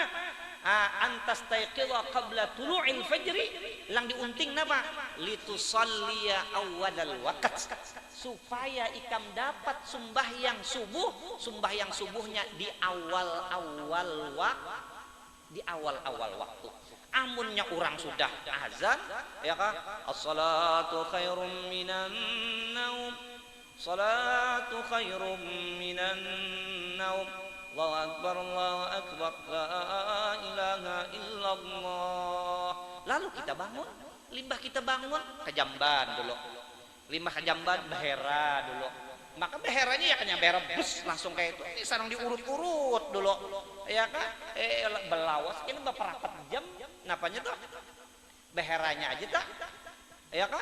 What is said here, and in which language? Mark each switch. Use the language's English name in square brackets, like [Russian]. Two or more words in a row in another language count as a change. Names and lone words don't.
[Arabic] أن تستيقظ قبل طلوع الفجر, [Banjar] lang diunting napa? [Arabic] لتصلي أول الوقت, [Banjar] supaya ikam dapat sembahyang subuhnya di awal-awal waktu. Amunnya orang sudah azan, ya kan? [Arabic] الصلاة خير من النوم صلاة خير من النوم الله أكبر الله أكبر لا إله إلا الله. [Banjar] Lalu kita bangun, limbah kita bangun kejamban dulu. Limbah kejamban behera dulu. Maka beheranya ya kan behera bus langsung kayak itu. Ini sarang diurut-urut dulu. Ya kan? Belawas ini beberapa jam. Napanya tuh? Beheranya aja tak? Ya kan?